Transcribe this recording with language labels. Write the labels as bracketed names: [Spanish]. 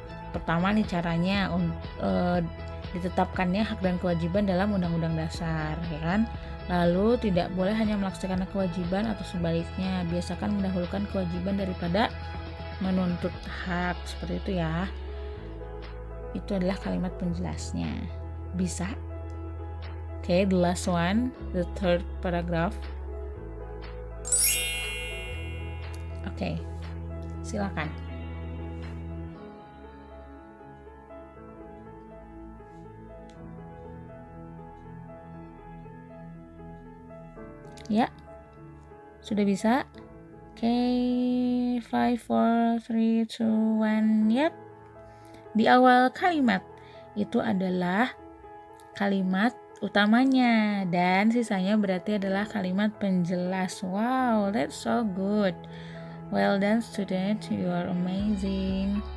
[Indonesian] Pertama nih caranya ditetapkannya hak dan kewajiban dalam Undang-Undang Dasar, ya kan? Lalu tidak boleh hanya melaksanakan kewajiban atau sebaliknya, biasakan mendahulukan kewajiban daripada menuntut hak, seperti itu ya. Itu adalah kalimat penjelasnya. Bisa? [English] Okay, the last one, the third paragraph. [Indonesian] Okay, silakan. Ya, sudah bisa? Okay, 5, 4, 3, 2, 1, yep. Di awal kalimat itu adalah kalimat utamanya dan sisanya berarti adalah kalimat penjelas. [English] Wow, that's so good. Well done student, you are amazing.